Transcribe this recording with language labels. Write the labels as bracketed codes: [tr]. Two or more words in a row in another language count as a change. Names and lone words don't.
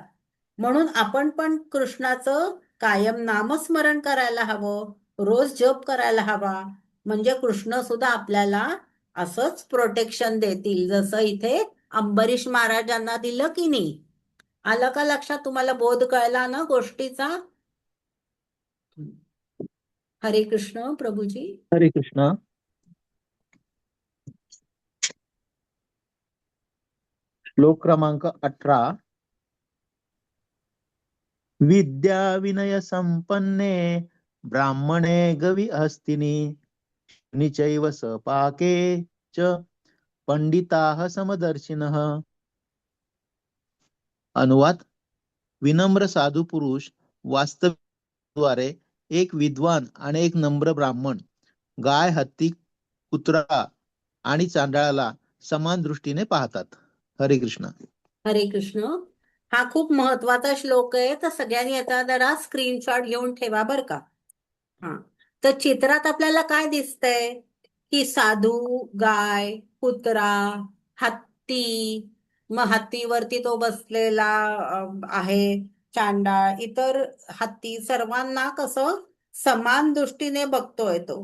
[mr] म्हणून आपण पण कृष्णाचं कायम नामस्मरण करायला हवं, रोज जप करायला हवा. म्हणजे कृष्ण सुद्धा आपल्याला असंच प्रोटेक्शन देतील जसं इथे अंबरीश महाराजांना दिलं की नाही. आलं का लक्षात? तुम्हाला बोध कळला ना गोष्टीचा? हरे कृष्ण प्रभूजी. हरे कृष्ण. श्लोक क्रमांक 18. [sa] विद्या विनय संपन्ने ब्राह्मणे गवी हस्तिनी निचैव सपाके च पंडिताः समदर्शिनः. [mr] अनुवाद: विनम्र साधू पुरुष वास्तव्याद्वारे एक विद्वान आणि एक नम्र ब्राह्मण गाय, हत्ती, कुत्रा आणि चांडाळाला समान दृष्टीने पाहतात. हरे कृष्ण. हरे कृष्ण. हा खूप महत्वाचा श्लोक आहे, तर सगळ्यांनी याचा जरा स्क्रीनशॉट घेऊन ठेवा बरं का. हा तर चित्रात आपल्याला काय दिसतंय की साधू, गाय, कुत्रा, हत्ती, मग हत्तीवरती तो बसलेला आहे, चांडाळ, इतर हत्ती, सर्वांना कसं समान दृष्टीने बघतोय तो.